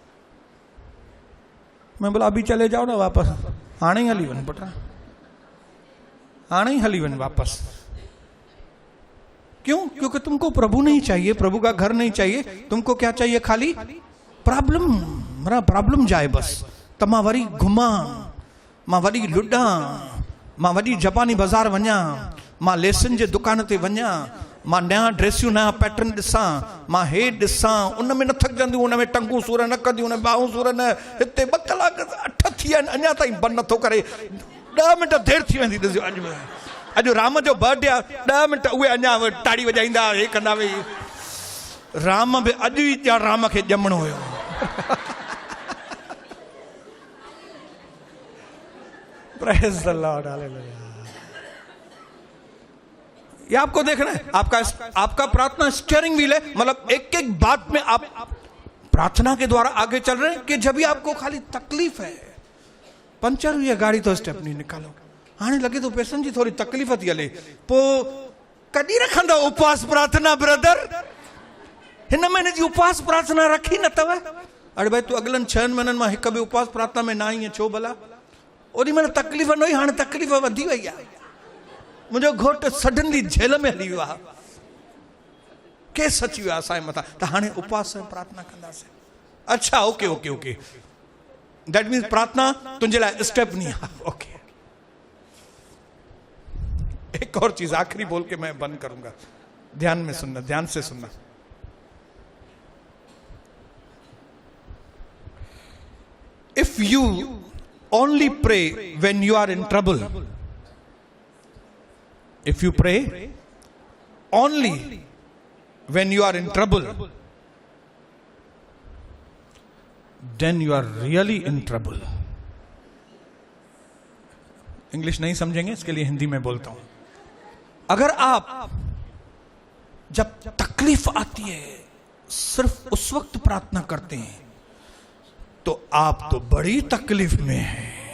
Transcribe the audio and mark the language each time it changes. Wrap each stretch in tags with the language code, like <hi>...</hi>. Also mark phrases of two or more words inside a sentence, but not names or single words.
<hi>मैं बोला अभी चले जाओ ना वापस,</hi> <sd>आने ही हलीवन बेटा, आने ही हलीवन वापस।</sd> <hi>क्यों? क्योंकि तुमको प्रभु नहीं चाहिए, प्रभु का घर नहीं चाहिए, तुमको क्या चाहिए? खाली प्रॉब्लम, मेरा प्रॉब्लम जाए बस।</hi> <sd>त मां वरी घुमा, मां वरी लुडा, मां वरी जापानी बाजार वञा, मां लेसन जे दुकान ते वञा, मां नया ड्रेसियूं नया पैटर्न ॾिसां, मां हे ॾिसां, उन में न थकजंदियूं, उन में टंगू सूर न कंदियूं, उन में बाहूं सूर न। हिते 2 कलाक 8 थी आहिनि, अञा ताईं बंदि नथो करे, 10 मिंट देरि थी वेंदी। ॾिसो अॼु राम जो बर्थडे आहे, 10 मिंट उहे अञा ताड़ी वॼाईंदा, हे कंदा भई। राम बि अॼु ई ॼण राम खे ॼमणो हुयो।</sd> <en>Praise the Lord, हालेलुया।</en> <hi>ये आपको देखना है, आपका प्रार्थना</hi> <en>steering wheel</en> <hi>है। मतलब एक एक बात में आप प्रार्थना के द्वारा आगे चल रहे हैं। कि जब भी आपको खाली तकलीफ है, पंचर हुई है गाड़ी तो स्टेप नहीं निकालो,</hi> <sd>आने लगे तो पेशेंट जी थोड़ी तकलीफ थी हले, पो कॾहिं रखंदा उपवास प्रार्थना ब्रदर? हिन महीने जी उपवास प्रार्थना रखी न अथव? अरे भाई तू अगलनि 6 महीननि मां हिकु बि उपवास प्रार्थना में न आई छो भला? ओॾी महिल तकलीफ़ न हुई, हाणे तकलीफ़ वधी वई आहे। मुंहिंजो घोट सडनली जेल में हली वियो आहे, केस अची वियो आहे असांजे मथां, त हाणे उपवास प्रार्थना कंदासीं।</sd> <hi>अच्छा,</hi> <en>okay okay okay, that means</en> <hi>प्रार्थना</hi> <sd>तुंहिंजे लाइ</sd> <hi>स्टेप नहीं है। ओके, एक और चीज आखिरी बोल के मैं बंद करूंगा, ध्यान में सुनना, ध्यान से सुनना।</hi> <en>If you only pray when you are in trouble, if you pray only when you are in trouble, then you are really in trouble.</en> <hi>इंग्लिश नहीं समझेंगे, इसके लिए हिंदी में बोलता हूं। अगर आप जब तकलीफ आती है सिर्फ उस वक्त प्रार्थना करते हैं तो आप तो बड़ी तकलीफ में हैं।</hi>